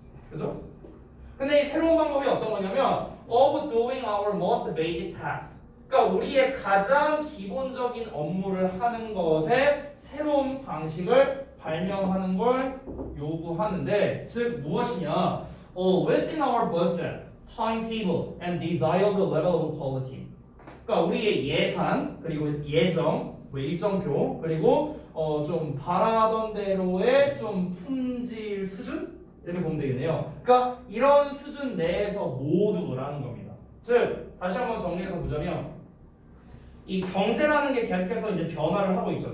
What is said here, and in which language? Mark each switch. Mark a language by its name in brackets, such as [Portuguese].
[Korean] 그죠? 근데 이 새로운 방법이 어떤 거냐면 [English] of doing our most basic task. [Korean] 그러니까 우리의 가장 기본적인 업무를 하는 것에 새로운 방식을 발명하는 걸 요구하는데 즉 무엇이냐? [English] Within our budget, timetable, and desired level of quality. [Korean] 그러니까 우리의 예산 그리고 예정 뭐 일정표 그리고 좀 바라던 대로의 좀 품질 수준 이렇게 보면 되겠네요. 그러니까 이런 수준 내에서 모두라는 겁니다. 즉 다시 한번 정리해서 보자면 이 경제라는 게 계속해서 이제 변화를 하고 있죠.